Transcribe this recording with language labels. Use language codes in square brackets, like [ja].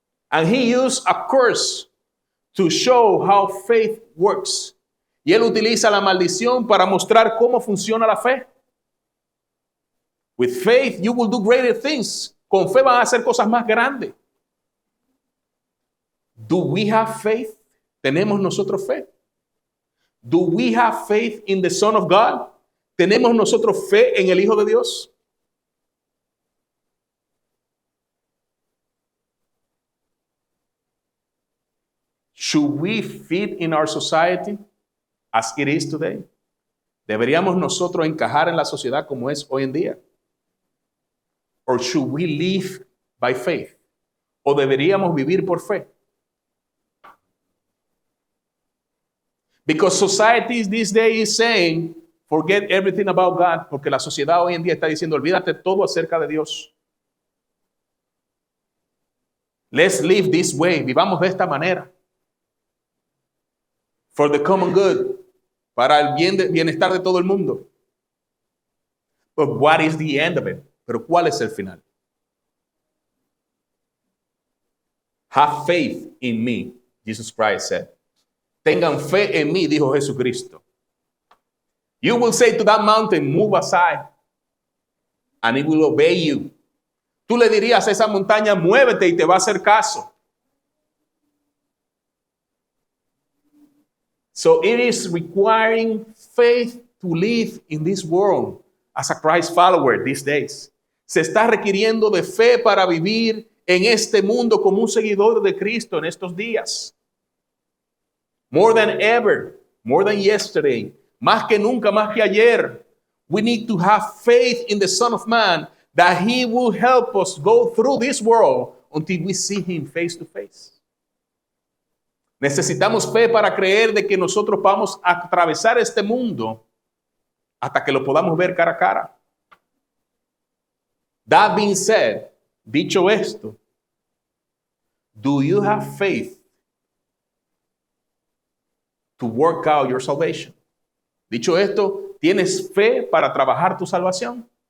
[en] And he used a curse to show how faith works. [es] Y él utiliza la maldición para mostrar cómo funciona la fe. [en] With faith, you will do greater things. [es] Con fe van a hacer cosas más grandes. [en] Do we have faith? [es] ¿Tenemos nosotros fe? [en] Do we have faith in the Son of God? [es] ¿Tenemos nosotros fe en el Hijo de Dios? [en] Should we fit in our society as it is today? [es] ¿Deberíamos nosotros encajar en la sociedad como es hoy en día? [en] Or should we live by faith? [es] ¿O deberíamos vivir por fe? [en] Because society these days is saying, forget everything about God, [es] porque la sociedad hoy en día está diciendo, olvídate todo acerca de Dios. [en] Let's live this way, [es] vivamos de esta manera. [en] For the common good, [es] para el bienestar de todo el mundo. [en] But what is the end of it? [es] Pero ¿cuál es el final? [en] Have faith in me, Jesus Christ said. [es] Tengan fe en mí, dijo Jesucristo. [en] You will say to that mountain, move aside, and it will obey you. [es] Tú le dirías a esa montaña, muévete y te va a hacer caso. [en] So it is requiring faith to live in this world as a Christ follower these days. [es] Se está requiriendo de fe para vivir en este mundo como un seguidor de Cristo en estos días. [en] More than ever, more than yesterday, [es] más que nunca, más que ayer, [en] we need to have faith in the Son of Man that He will help us go through this world until we see Him face to face. [es] Necesitamos fe para creer de que nosotros vamos a atravesar este mundo hasta que lo podamos ver cara a cara. [en] That being said, [es] dicho esto, [en] do you have faith to work out your salvation? [es] Dicho esto, ¿tienes fe para trabajar tu salvación?